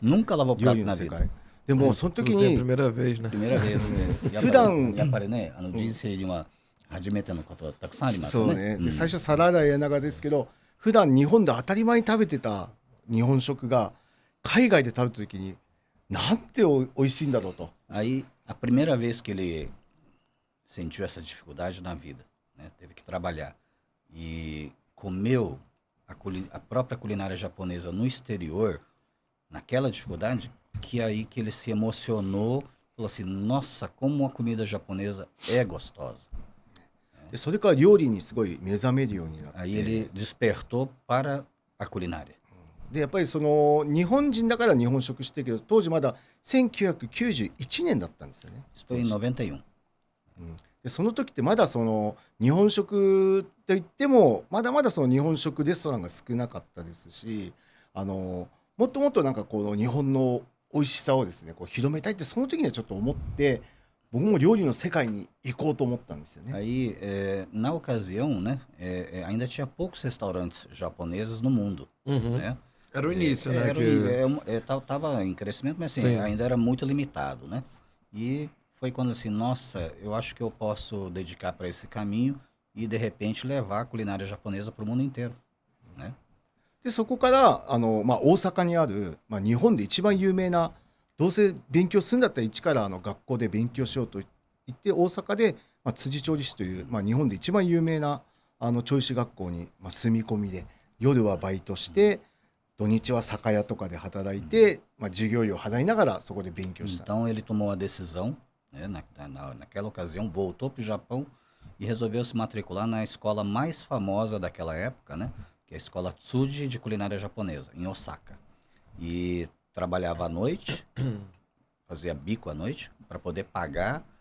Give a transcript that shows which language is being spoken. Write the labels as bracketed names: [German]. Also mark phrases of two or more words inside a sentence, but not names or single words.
[Portuguese] Nunca lavou [Japanese] 料 [Portuguese] prato [Japanese] 理の [Portuguese] na [Japanese] 世 [Portuguese] vida. [Japanese] 界でもその [Portuguese] Tudo [Japanese] 時 [Portuguese] tem a [Japanese] に [Portuguese] primeira vez, né? Primeira vez. Né? [Japanese] 普段やっぱりね、人生には初めてのことはたくさんありますそうね。ねで最初皿洗いやながらですけど普段日本で当たり前に食べてた日本食が海外で食べた時になんておいしいんだろうと [Portuguese] Aí, a primeira vez que ele sentiu essa dificuldade na vida, né? Teve que trabalhar e comeu a própria culinária japonesa no exterior, naquela dificuldade, que aí que ele se emocionou, falou assim, nossa, como a comida japonesa é gostosa. [Japanese] でそれから料理にすごい目覚めるようになって [Portuguese] Aí ele despertou para a culinária. [Japanese] でやっぱりその日本人だから日本食してるけど当時まだ1991年だったんですよね [Portuguese] Isso foi em 91. [Japanese] でその時ってまだその日本食といってもまだまだその日本食レストランが少なかったですしもっともっとなんかこの日本の美味しさをですねこう広めたいってその時にはちょっと思って僕も料理の世界に行こうと思ったんですよね。 [Portuguese] Aí, na ocasião, né, ainda tinha poucos restaurantes japoneses no mundo, Uhum. né? Era o início, né? Tava em crescimento, mas assim, Sim. ainda era muito limitado, né? E foi quando assim, nossa, eu acho que eu posso dedicar para esse caminho e de repente levar a culinária japonesa para o mundo inteiro, né? [Japanese] でそこからまあ、大阪にある、まあ、日本で一番有名などうせ勉強するんだったら一から学校で勉強しようと言って大阪で、まあ、辻調理師という、まあ、日本で一番有名な調理師学校に、まあ、住み込みで夜はバイトして土日は酒屋とかで働いて、まあ、授業料を払いながらそこで勉強したん [Portuguese] Então [Japanese] です。 [Portuguese] ele tomou a decisão, né, naquela ocasião, voltou para o Japão e resolveu se matricular na escola mais famosa daquela época, né? Que é a escola Tsuji de culinária japonesa, em Osaka. E trabalhava à noite, fazia bico à noite, para poder pagar